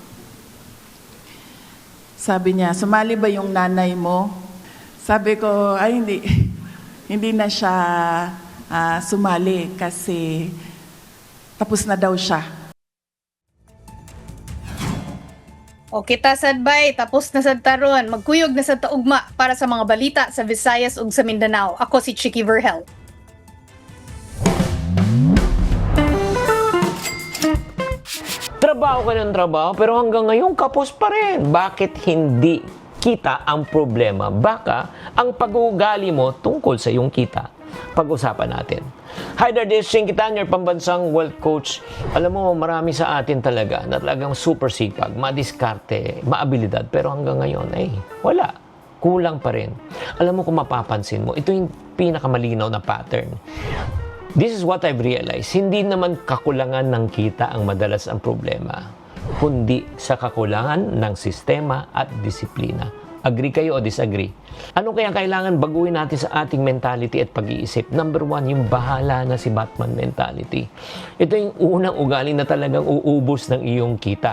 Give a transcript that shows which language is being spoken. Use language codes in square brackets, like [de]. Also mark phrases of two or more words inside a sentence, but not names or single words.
[tl] Sabi niya, sumali ba yung nanay mo? Sabi ko, ay hindi na siya sumali kasi tapos na daw siya. [ceb] O kita sad bay, tapos na sad taron, magkuyog na sad taugma para sa mga balita sa Visayas ug sa Mindanao. Ako si Chicky Verhel. [tl] Trabaho ka ng trabaho, pero hanggang ngayon kapos pa rin. Bakit hindi kita ang problema? Baka ang pag-uugali mo tungkol sa iyong kita. Pag-usapan natin. [en] Hi there, this is Shinkitan, your pambansang wealth coach. [tl] Alam mo, marami sa atin talaga na talagang super sipag, madiskarte, maabilidad. Pero hanggang ngayon, wala. Kulang pa rin. Alam mo kung mapapansin mo, ito yung pinakamalinaw na pattern. [en] This is what I've realized. [tl] Hindi naman kakulangan ng kita ang madalas ang problema, kundi sa kakulangan ng sistema at disiplina. Agree kayo o disagree? Ano kaya kailangan baguhin natin sa ating mentality at pag-iisip? Number 1, yung bahala na si Batman mentality. Ito yung unang ugali na talagang uubos ng iyong kita.